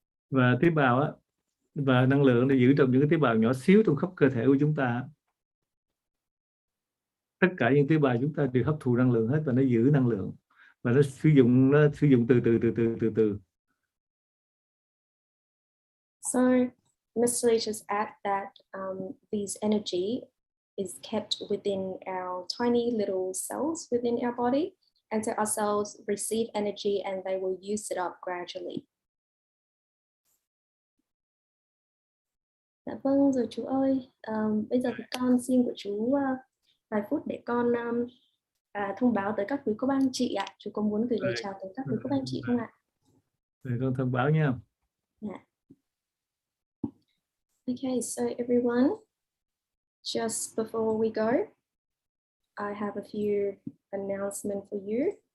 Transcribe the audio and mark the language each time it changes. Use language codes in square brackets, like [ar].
[vi] Và tế bào á, và năng lượng để giữ trong những cái tế bào nhỏ xíu trong khắp cơ thể của chúng ta. Tất cả những tế bào chúng ta đều hấp thụ năng lượng hết và nó giữ năng lượng, và nó sử dụng từ từ. [en] So Ms. Lee just add that this energy is kept within our tiny little cells within our body, and so our cells receive energy and they will use it up gradually. [vi] Dạ vâng rồi chú ơi, bây giờ thì con xin của chú vài phút để con thông báo tới các quý cô bác anh chị ạ. Chú có muốn gửi lời chào tới các quý cô bác anh chị không ạ? Rồi con thông báo nha. [en] Yeah. Okay, so everyone, just before we go, I have a few announcements for you.